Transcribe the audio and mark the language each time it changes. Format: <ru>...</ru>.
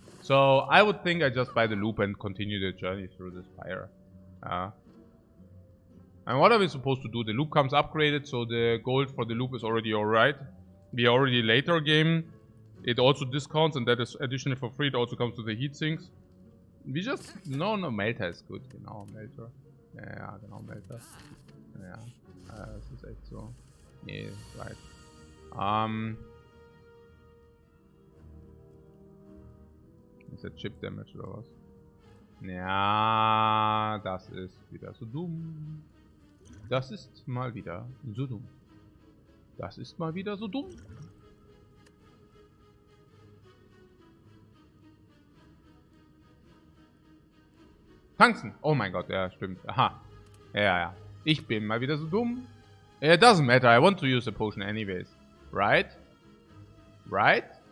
<en>So, I would think I just buy the loop and continue the journey through the Spire. And what are we supposed to do? The loop comes upgraded, so the gold for the loop is already alright. We already later game. It also discounts, and that is additionally for free. It also comes to the heat sinks. We just...</en> <de>No, Melter ist gut, genau, Melter. Ja, genau, Melter. Ja, das ist echt so. Nee, right. Ist der Chip Damage oder was? Ja, das ist wieder so dumm. Das ist mal wieder so dumm. Das ist mal wieder so dumm. Tanzen! Oh mein Gott, ja, stimmt. Aha. Ja. Ich bin mal wieder so dumm.</de> <en>It doesn't matter, I want to use a potion anyways. Right? Right?</en>